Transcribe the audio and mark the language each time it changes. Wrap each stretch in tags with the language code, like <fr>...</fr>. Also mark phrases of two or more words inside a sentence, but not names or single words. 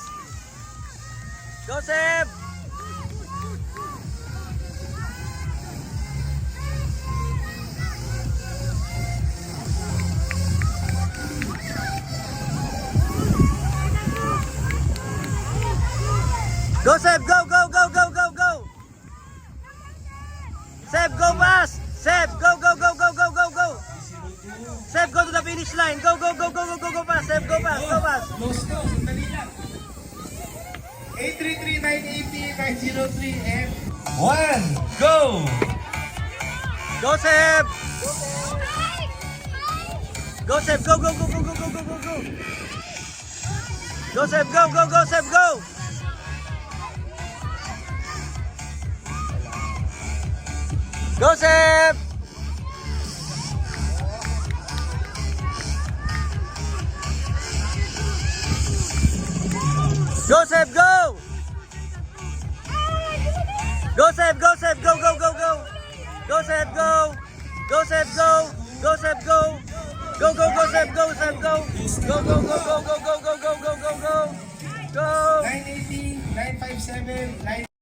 <en>Go, Seb! Go, Seb! Go, go, go, go, go, go! Seb, go fast! Seb, go, go, go, go, go, go, go! Seb, go to the finish line! Go, go, go, go, go, go, go fast! Seb, go fast, go fast! Close to,</en> <tl>sandali lang. 833, 980, 903, and 1,</tl> <en>go! Go, Seb! Go, Seb! Go, go, go, go, go, go, go, go, go! Go, Seb! Go, go, go, Seb! Go! Go, Seb! Go, Seb! Go! Go, Seb! Go, Seb! Go, go, go, go! Go, Seb! Go! Go, Seb! Go! Go, Seb! Go! Go, go, go, Seb! Go, Seb! Go! Go, go, go, go, go, go, go, go, go, go, go! Go! 980, 957, 9</en>